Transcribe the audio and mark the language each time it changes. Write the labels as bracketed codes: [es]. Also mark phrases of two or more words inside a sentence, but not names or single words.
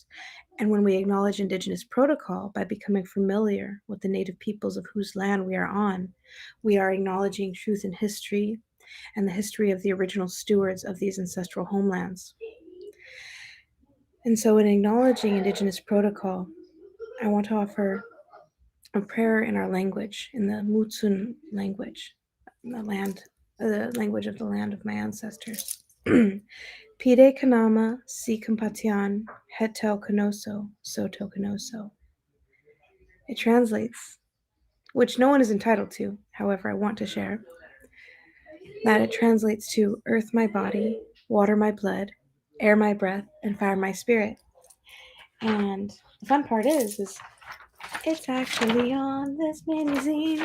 [en] And when we acknowledge Indigenous protocol by becoming familiar with the Native peoples of whose land we are on, we are acknowledging truth in history and the history of the original stewards of these ancestral homelands. And so in acknowledging Indigenous protocol, I want to offer a prayer in our language, in the Mutsun language, the land the language of the land of my ancestors. [css] Pide kanama si compation hetel canoso soto canoso. [en] It translates, which no one is entitled to, however, I want to share, that it translates to earth my body, water my blood, air my breath, and fire my spirit. And the fun part is it's actually on this Minizine.